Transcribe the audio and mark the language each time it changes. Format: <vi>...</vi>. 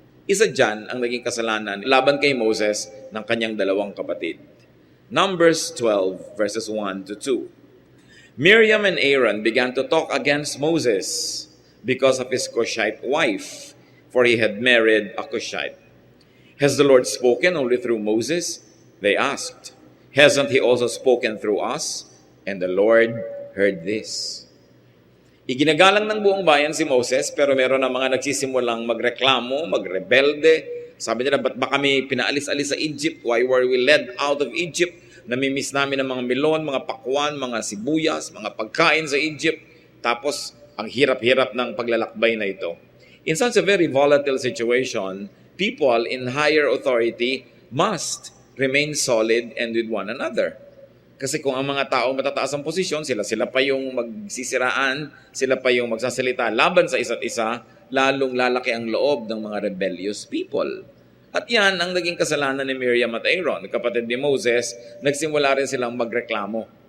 <tl>Isa dyan ang naging kasalanan laban kay Moses ng kanyang dalawang kapatid.</tl> <en>Numbers 12 verses 1 to 2. Miriam and Aaron began to talk against Moses because of his Cushite wife, for he had married a Cushite. Has the Lord spoken only through Moses? They asked. Hasn't he also spoken through us? And the Lord heard this.</en> <tl>Iginagalang ng buong bayan si Moses, pero meron ng mga nagsisimulang magreklamo, magrebelde. Sabi nila, ba't ba kami pinaalis-alis sa Egypt?</tl> <en>Why were we led out of Egypt?</en> <tl>Namimiss namin ng mga melon, mga pakwan, mga sibuyas, mga pagkain sa Egypt. Tapos, ang hirap-hirap ng paglalakbay na ito.</tl> <en>In such a very volatile situation, people in higher authority must remain solid and with one another.</en> <tl>Kasi kung ang mga tao matataas ang posisyon, sila pa yung magsisiraan, sila pa yung magsasalita laban sa isa't isa, lalong lalaki ang loob ng mga rebellious people. At yan ang naging kasalanan ni Miriam at Aaron, kapatid ni Moses, nagsimula rin silang magreklamo.</tl>